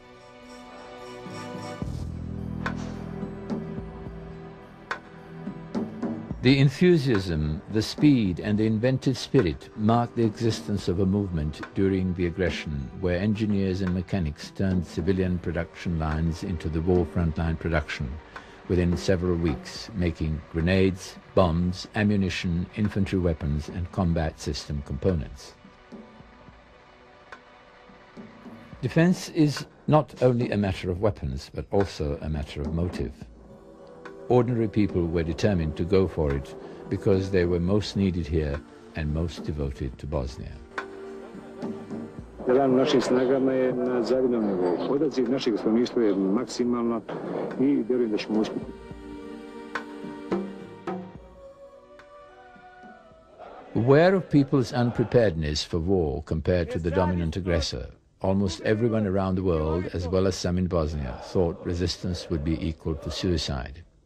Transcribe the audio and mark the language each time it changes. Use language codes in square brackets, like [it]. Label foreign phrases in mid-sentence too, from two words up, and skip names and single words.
[en] The enthusiasm, the speed and the inventive spirit marked the existence of a movement during the aggression where engineers and mechanics turned civilian production lines into the war frontline production within several weeks, making grenades, bombs, ammunition, infantry weapons and combat system components. Defense is not only a matter of weapons, but also a matter of motive. Ordinary people were determined to go for it because they were most needed here and most devoted to Bosnia. [bs] Rad u našim snagama je na zavidnom nivou. Odaziv našeg stanovništva je maksimalno i vjerujem da ćemo uspjeti. [en] Aware of people's unpreparedness for war compared to the dominant aggressor, almost everyone around the world, as well as some in Bosnia, thought resistance would be equal to suicide.